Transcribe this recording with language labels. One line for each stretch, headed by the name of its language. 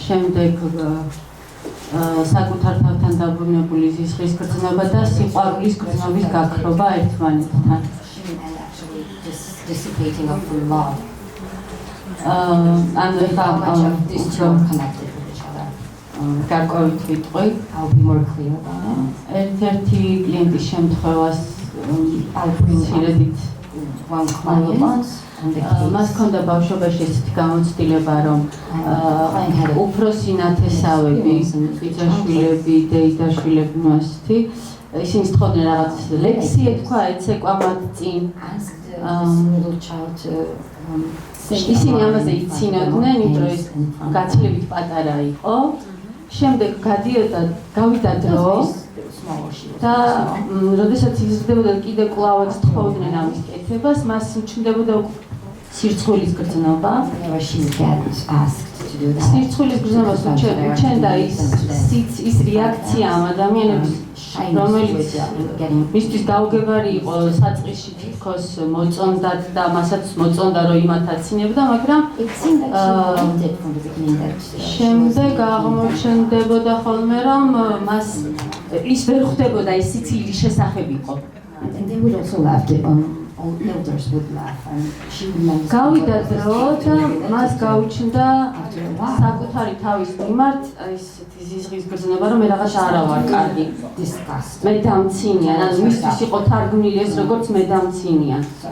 Georgian: შემდეგ საკუთარ თავთან დაბრუნებული ზიზღის გრძნობა და სიყვარულის გრძნობის გაქრობა ერთმანეთთან.
English: shame and actually this dissipating of the love.
Georgian: ანუ
English: How much of these two are connected with each other?
Georgian: გარკვევით ვიტყვი.
English: I'll be more clear about it.
Georgian: ერთ-ერთი კლიენტის შემთხვევას
English: I'll bring
Georgian: ცირედით
English: one client and the
Georgian: მას ჰქონდა ბავშვობაში ესეთი გამოცდილება, რომ უფროსი ნათესავები, ბიძაშვილები, დეიდაშვილები მასეთი ისინი თხოვდნენ რაღაც ლექსი ეთქვა, ეცეკვა მათ წინ.
English: little child to
Georgian: ისინი ამაზე იცინოდნენ, იმიტომ რომ ის გაცილებით პატარა იყო. შემდეგ გადიოდა, გავიდა დრო და როდესაც იზრდებოდა კიდე კლავაც თხოვდნენ ამის კეთებას, მას უჩნდებოდა სირცხვილის გრძნობა.
English: whenever she gets asked to do that.
Georgian: სირცხვილის გრძნობას უჩნდა ის რეაქცია ამ ადამიანების, რომელიც მისთვის გაუგებარი იყო საწყისში თითქოს მოწონდათ და მასაც მოწონდა რომ იმათ აცინებდა, მაგრამ
English: It seemed like she wanted from the beginning that
Georgian: შემდეგ აღმოჩნდებოდა ხოლმე რომ მას ის ვერ ხვდებოდა ის სიცილის შესახებ იყო.
English: and they would also laugh. All elders would laugh and she would
Georgian: გავიდა დრო და მას გაუჩნდა საკუთარი თავის მიმართ ისეთი ზიზღის გრძნობა, რომ მე რაღაც არა ვარ კარგი.
English: disgust.
Georgian: მე დამცინიან, ანუ მისთვის იყო თარგმნილი ეს როგორც მე დამცინიან.